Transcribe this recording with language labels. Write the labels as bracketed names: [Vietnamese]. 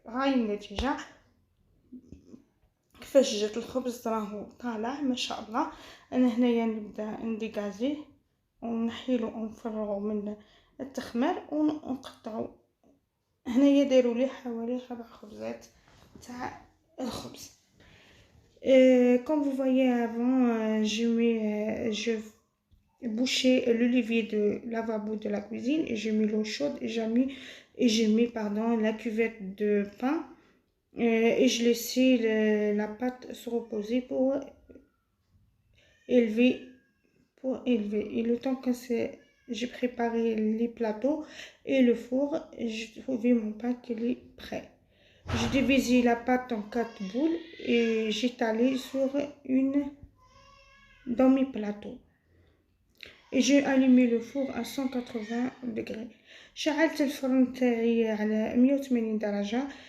[Arabic] هاي النتيجه كيفاش جات الخبز، راهو طالع ما شاء الله. انا هنايا نبدا نديكازيه ونحيلو ونفرغو من التخمير ونقطعو هنايا داروا لي حوالي 4 خبزات تاع الخبز. [French] Comme vous voyez avant, je bouchais le levier de lavabo de la cuisine et j'ai mis l'eau chaude et j'ai mis pardon, la cuvette de pain et je laissais la pâte se reposer élever, pour élever. Et le temps que j'ai préparé les plateaux et le four, j'ai trouvé mon pain qui est prêt. J'ai divisé la pâte en 4 boules et j'étalais sur une demi-plateau. Et j'ai allumé le four à 180 degrés. [Arabic] شعلت الفرن تاعي على 180 درجة.